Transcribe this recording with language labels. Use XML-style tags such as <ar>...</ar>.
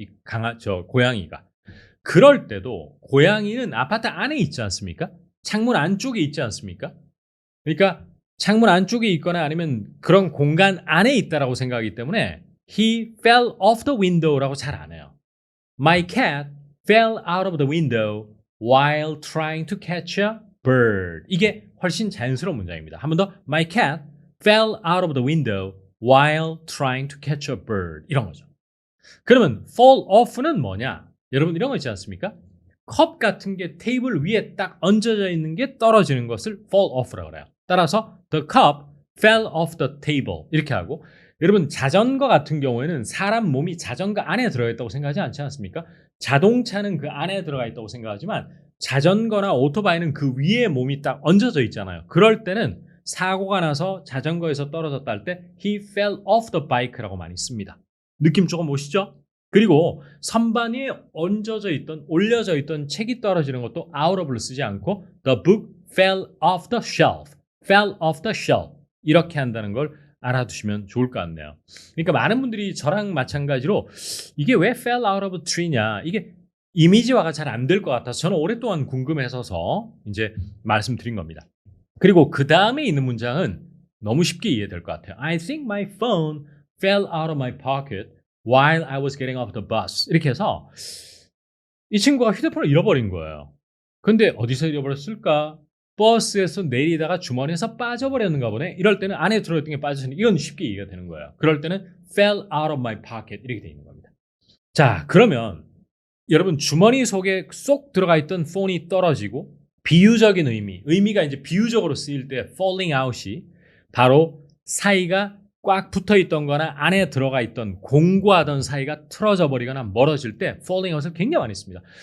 <ko>이 고양이가. 그럴 때도 고양이는 아파트 안에 있지 않습니까? 창문 안쪽에 있지 않습니까? 그러니까 창문 안쪽에 있거나 아니면 그런 공간 안에 있다라고 생각하기 때문에</ko> <en>he fell off the window</en> <ko>라고 잘 안 해요.</ko> <en>My cat fell out of the window while trying to catch a bird.</en> <ko>이게 훨씬 자연스러운 문장입니다. 한 번 더.</ko> <en>My cat fell out of the window while trying to catch a bird.</en> <ko>이런 거죠. 그러면 fall off는 뭐냐? 여러분 이런 거 있지 않습니까? 컵 같은 게 테이블 위에 딱 얹어져 있는 게 떨어지는 것을 fall off라고 그래요. 따라서</ko> <en>the cup fell off the table</en> <ko>이렇게 하고 여러분 자전거 같은 경우에는 사람 몸이 자전거 안에 들어가 있다고 생각하지 않지 않습니까? 자동차는 그 안에 들어가 있다고 생각하지만 자전거나 오토바이는 그 위에 몸이 딱 얹어져 있잖아요. 그럴 때는 사고가 나서 자전거에서 떨어졌다 할 때</ko> <en>he fell off the bike</en> <ko>라고 많이 씁니다. 느낌 조금 오시죠? 그리고 선반 위에 올려져 있던 책이 떨어지는 것도 out of를 쓰지 않고</ko> <en>the book fell off the shelf,</en> <ko>fell off the shelf 이렇게 한다는 걸 알아두시면 좋을 것 같네요. 그러니까 많은 분들이 저랑 마찬가지로 이게 왜</ko> <en>fell out of a tree</en> <ko>냐 이게 이미지화가 잘 안 될 것 같아서 저는 오랫동안 궁금해서서 이제 말씀드린 겁니다. 그리고 그 다음에 있는 문장은 너무 쉽게 이해될 것 같아요.</ko> <en>I think my phone fell out of my pocket while I was getting off the bus.</en> <ko>이렇게 해서 이 친구가 휴대폰을 잃어버린 거예요. 근데 어디서 잃어버렸을까? 버스에서 내리다가 주머니에서 빠져버렸는가 보네. 이럴 때는 안에 들어있던 게 빠졌으니 이건 쉽게 이해가 되는 거예요. 그럴 때는</ko> <en>fell out of my pocket</en> <ko>이렇게 돼 있는 겁니다. 자, 그러면 여러분 주머니 속에 쏙 들어가 있던 폰이 떨어지고 비유적인 의미가 이제 비유적으로 쓰일 때 falling out이 바로 사이가 꽉 붙어 있던 거나 안에 들어가 있던 공구하던 사이가 틀어져 버리거나 멀어질 때 falling out을 굉장히 많이 씁니다.</ko>